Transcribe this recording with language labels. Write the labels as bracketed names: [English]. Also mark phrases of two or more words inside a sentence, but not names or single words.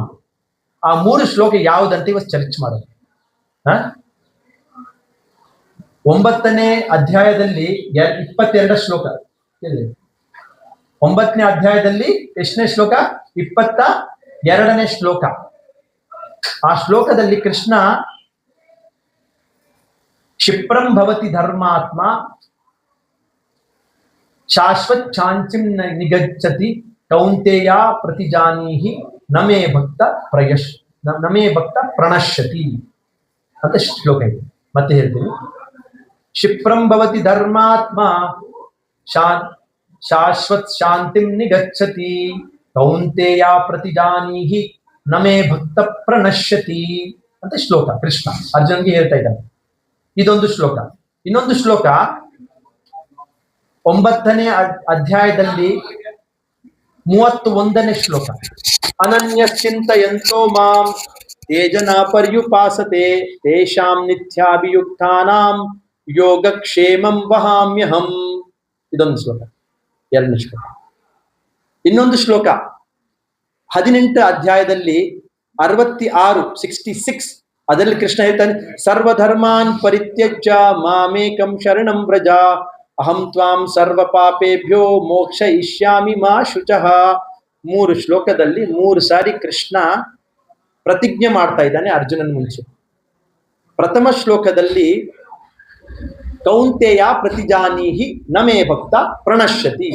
[Kannada] ಆ 3 ಶ್ಲೋಕ ಯಾವುದಂತ ಇವತ್ತು ಚರ್ಚೆ ಮಾಡೋದು. 9ನೇ ಅಧ್ಯಾಯದಲ್ಲಿ 22 ಶ್ಲೋಕ. 9ನೇ ಅಧ್ಯಾಯದಲ್ಲಿ ಎಷ್ಟನೇ ಶ್ಲೋಕ? 22ನೇ ಶ್ಲೋಕ. ಆ ಶ್ಲೋಕದಲ್ಲಿ ಕೃಷ್ಣ [Sanskrit] ಕ್ಷಿಪ್ರಂ ಭವತಿ ಧರ್ಮಾತ್ಮ ಶಾಶ್ವತ್ ಶಾಂತಿಂ ನಿಗಚ್ಚತಿ ಕೌಂತೆಯ ಪ್ರತಿಜಾನೀಹಿ ನಮೇ ಭಕ್ತ ಪ್ರಣಶ್ಯತಿ [Kannada] ಅಂತ ಶ್ಲೋಕ ಇದೆ. ಮತ್ತೆ ಹೇಳ್ತೀನಿ, [Sanskrit] ಕ್ಷಿಪ್ರಂ ಭವತಿ ಧರ್ಮಾತ್ಮ ಶಾಶ್ವತ್ ಶಾಂತಿಂ ನಿಗಚ್ಚತಿ ಕೌಂತೆಯ ಪ್ರತಿಜಾನೀಹಿ ನಮೇ ಭಕ್ತ ಪ್ರಣಶ್ಯತಿ [Kannada] ಅಂತ ಶ್ಲೋಕ ಕೃಷ್ಣ ಅರ್ಜುನ್ಗೆ ಹೇಳ್ತಾ ಇದ್ದಾನೆ. ಇದೊಂದು ಶ್ಲೋಕ. ಇನ್ನೊಂದು ಶ್ಲೋಕ 9ನೇ ಅಧ್ಯಾಯದಲ್ಲಿ 31ನೇ ಶ್ಲೋಕ. [Sanskrit] ಅನನ್ಯ ಚಿಂತಯಂತೋ ಮಾಂ ಯೇ ಜನಾ ಪರ್ಯುಪಾಸತೆ ತೇಷಾಂ ನಿತ್ಯಾಭಿಯುಕ್ತಾನಾಂ ಯೋಗಕ್ಷೇಮಂ ವಹಾಮ್ಯಹಂ. [Kannada] ಇದೊಂದು ಶ್ಲೋಕ, 2ನೇ ಶ್ಲೋಕ. ಇನ್ನೊಂದು ಶ್ಲೋಕ 18 ಅಧ್ಯಾಯದಲ್ಲಿ 66 ಅದರಲ್ಲಿ ಕೃಷ್ಣ ಹೇಳ್ತಾನೆ, [Sanskrit] ಸರ್ವಧರ್ಮಾನ್ ಪರಿತ್ಯಜ್ಯ ಮಾಮೇಕಂ ಶರಣಂ ವ್ರಜ ಅಹಂ ತ್ವಾಂ ಸರ್ವ ಪಾಪೇಭ್ಯೋ ಮೋಕ್ಷಯಿಷ್ಯಾಮಿ ಮಾ ಶುಚಃ. [Kannada] 3 ಶ್ಲೋಕದಲ್ಲಿ 3 ಸಾರಿ ಕೃಷ್ಣ ಪ್ರತಿಜ್ಞೆ ಮಾಡ್ತಾ ಇದ್ದಾನೆ ಅರ್ಜುನನ ಮುಂಚೆ. ಪ್ರಥಮ ಶ್ಲೋಕದಲ್ಲಿ [Sanskrit] ಕೌಂತೆಯ ಪ್ರತಿಜಾನೀಹಿ ನಮೇ ಭಕ್ತ ಪ್ರಣಶ್ಯತಿ.